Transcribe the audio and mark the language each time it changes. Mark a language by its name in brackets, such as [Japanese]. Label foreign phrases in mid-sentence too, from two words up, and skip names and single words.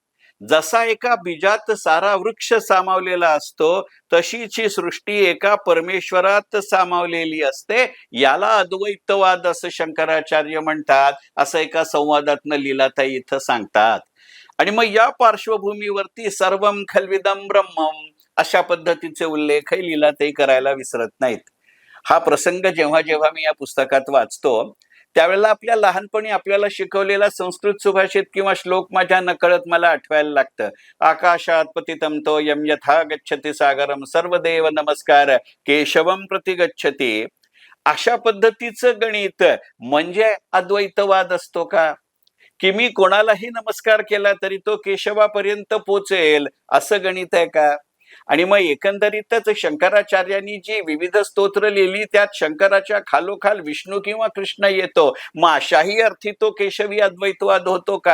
[Marathi] जसा एका बीजात सारा वृक्ष सामावलेला असतो, तशीच ही सृष्टी एका परमेश्वरात सामावलेली असते, याला अद्वैतवाद असं शंकराचार्य म्हणतात, असं एका संवादातनं लीलाताई इथं सांगतात. आणि मग या पार्श्वभूमीवरती [Sanskrit] सर्वम खल्विदम ब्रह्मम [Marathi] अशा पद्धतीचे उल्लेखही लीलाताई करायला विसरत नाहीत. हा प्रसंग जेव्हा जेव्हा मी या पुस्तकात वाचतो, त्यावेळेला आपल्या लहानपणी आपल्याला शिकवलेला संस्कृत सुभाषित किंवा श्लोक माझ्या नकळत मला आठवायला लागतं. [Sanskrit] आकाशात पतितं तोयं यथा गच्छति सागरम सर्वदेव नमस्कार केशवम प्रति गच्छति. [Marathi] अशा पद्धतीचं गणित म्हणजे अद्वैतवाद असतो का? की मी कोणालाही नमस्कार केला तरी तो केशवापर्यंत पोचेल, असं गणित आहे का? आणि मग एकंदरीतच शंकराचार्यांनी जी विविध स्तोत्र लिहिली, त्यात शंकराच्या खालोखाल विष्णू किंवा कृष्ण येतो, मग अशाही अर्थी तो केशवी अद्वैतवाद होतो का?